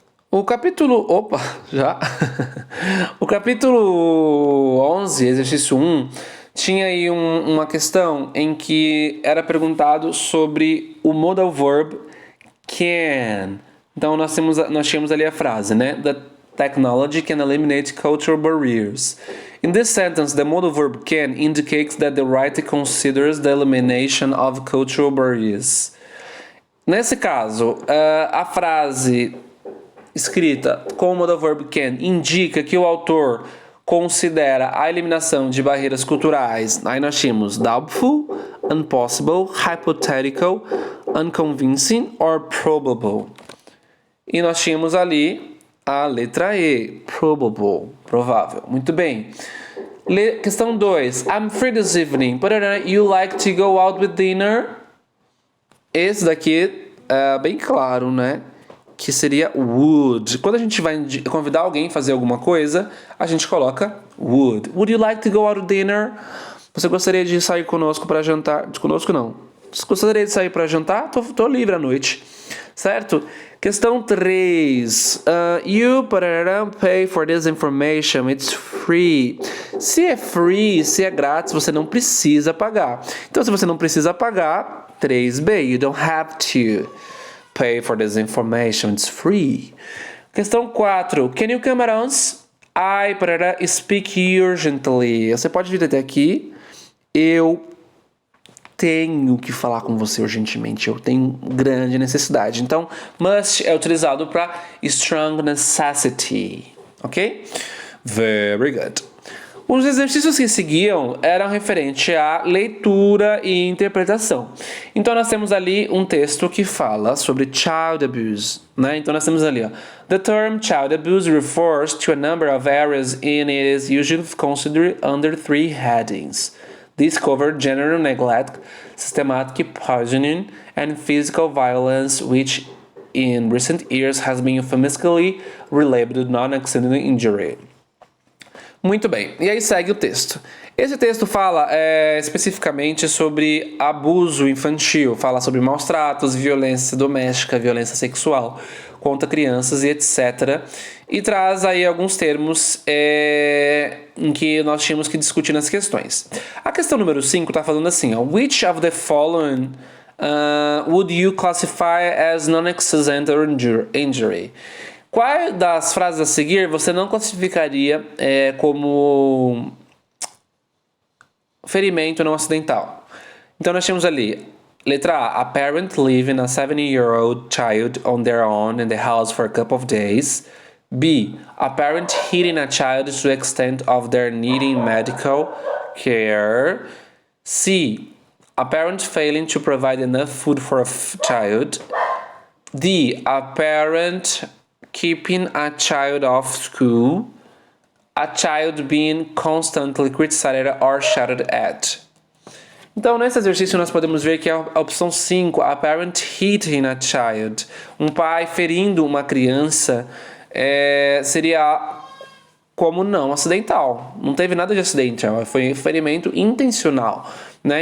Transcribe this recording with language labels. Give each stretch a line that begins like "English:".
Portuguese: O capítulo... Opa, já? O capítulo 11, exercício 1, tinha aí uma questão em que era perguntado sobre o modal verb can. Então nós tínhamos ali a frase, né?
English: The technology can eliminate cultural barriers. In this sentence, the modal verb can indicates that the writer considers the elimination of cultural barriers.
Portuguese: Nesse caso, a frase escrita com o modal verb can indica que o autor considera a eliminação de barreiras culturais. Aí nós tínhamos
English: doubtful, impossible, hypothetical, unconvincing or probable.
Portuguese: E nós tínhamos ali a letra E, probable, provável. Muito bem. Questão 2.
English: I'm free this evening, but you like to go out with dinner?
Portuguese: Esse daqui é bem claro, né? Que seria would. Quando a gente vai convidar alguém a fazer alguma coisa, a gente coloca would.
English: Would you like to go out to dinner?
Portuguese: Você gostaria de sair conosco para jantar? Conosco não. Você gostaria de sair para jantar? Tô livre à noite. Certo? Questão 3.
English: You pay for this information. It's free.
Portuguese: Se é free, se é grátis, você não precisa pagar. Então, se você não precisa pagar, 3B.
English: You don't have to pay for this information. It's free.
Portuguese: Questão 4.
English: Can you come around? I speak urgently.
Portuguese: Você pode vir até aqui. Eu tenho que falar com você urgentemente. Eu tenho grande necessidade. Então, must é utilizado para strong necessity.
English: Ok? Very good.
Portuguese: Os exercícios que seguiam eram referentes à leitura e interpretação. Então, nós temos ali um texto que fala sobre child abuse, né? Então, nós temos ali, ó,
English: the term child abuse refers to a number of areas and it is usually considered under 3 headings. These cover general neglect, systematic poisoning, and physical violence, which in recent years has been euphemistically relabeled non-accidental injury.
Portuguese: Muito bem, e aí segue o texto. Esse texto fala especificamente sobre abuso infantil, fala sobre maus tratos, violência doméstica, violência sexual contra crianças e etc. E traz aí alguns termos em que nós tínhamos que discutir nas questões. A questão número 5 está falando assim, ó,
English: which of the following would you classify as non-accidental injury?
Portuguese: Qual das frases a seguir você não classificaria como ferimento não acidental? Então nós temos ali, letra
English: A parent leaving a 7-year-old child on their own in the house for a couple of days. B, a parent hitting a child to the extent of their needing medical care. C, a parent failing to provide enough food for a child. D, a parent keeping a child off school, a child being constantly criticized or shouted at.
Portuguese: Então, nesse exercício, nós podemos ver que a opção 5,
English: a parent hitting a child,
Portuguese: um pai ferindo uma criança, seria como não acidental. Não teve nada de acidente, foi um ferimento intencional, né?